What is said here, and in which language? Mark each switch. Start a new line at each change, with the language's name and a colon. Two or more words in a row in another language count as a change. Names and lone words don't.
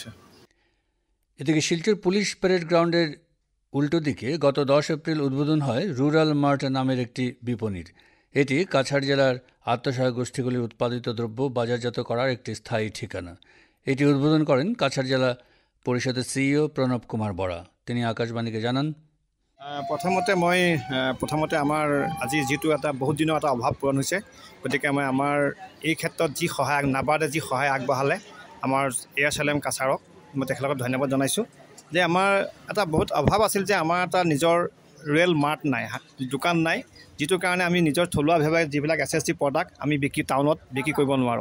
Bangla: এদিকে শিলচর পুলিশ প্যারেড গ্রাউন্ডের উল্টো দিকে গত 10 এপ্রিল উদ্বোধন হয় রুরাল মার্ট নামের একটি বিপণীর। এটি কাছাড় জেলার আত্মসহায়ক গোষ্ঠীগুলির উৎপাদিত দ্রব্য বাজারজাত করার একটি স্থায়ী ঠিকানা। এটি উদ্বোধন করেন কাছাড় জেলা পরিষদের সিইও প্ৰণৱ কুমাৰ বৰা। তিনি আকাশবাণীকে জানান,
Assamese: প্ৰথমতে আমাৰ আজি যিটো এটা বহুত দিনৰ এটা অভাৱ পূৰণ হৈছে, গতিকে আমাৰ এই ক্ষেত্ৰত যি সহায় নাবাৰ্ডে যি সহায় আগবঢ়ালে আমাৰ ASLM কাছাৰক মই তেখেতলোকক ধন্যবাদ জনাইছোঁ। যে আমাৰ এটা বহুত অভাৱ আছিল যে আমাৰ এটা নিজৰ ৰুৰেল মাৰ্ট নাই, দোকান নাই, যিটো কাৰণে আমি নিজৰ থলুৱাভাৱে যিবিলাক SSG প্ৰডাক্ট আমি টাউনত বিক্ৰী কৰিব নোৱাৰোঁ।